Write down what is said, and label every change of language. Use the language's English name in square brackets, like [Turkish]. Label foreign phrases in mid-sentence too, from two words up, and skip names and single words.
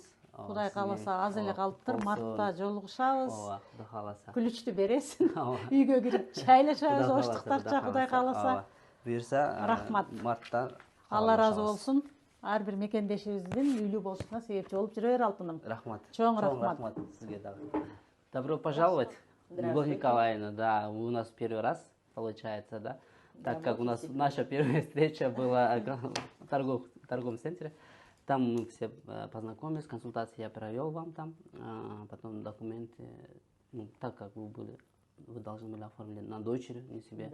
[Kyrgyz] Кудай кааласа аз эле калыптыр, мартта жолугушабыз. Ооба, Кудай кааласа. Күлүчтү бересиң. Үйгө кирип чайлашабыз, оштуктакча Кудай кааласа. Буюрса, рахмат. Мартта Алла разы болсун. Ар бир мекендешибиздин үйлүү болушуна себепчи болуп жүрө бер, алтыным. Рахмат. Чоң рахмат. Рахмат сизге дагы. [Russian] Добро пожаловать, Любовь Николаевна. Да, вы у нас первый раз, получается, да? Так как у нас наша первая встреча была в торговом центре. Там мы все познакомились, консультации я провел вам там, потом документы, ну, так как вы должны были оформить на дочери, не себе.